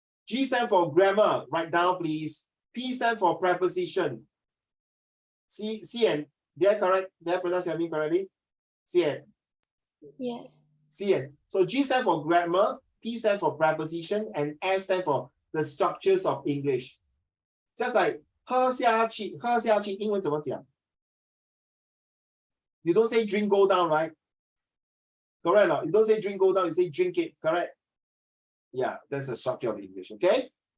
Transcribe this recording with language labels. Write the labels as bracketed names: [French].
[English] G stand for grammar. Write down, please. P stand for preposition. C and did I correct? Did I pronounce your name correctly? C and Yes. C and. So G stand for grammar, P stand for preposition, and S stand for the structures of English. Just like [Chinese] 喝下去，英文怎么讲？ [English] You don't say drink go down, right? Correct or not? You don't say drink go down, you say drink it, correct? Yeah, that's the structure of English, okay?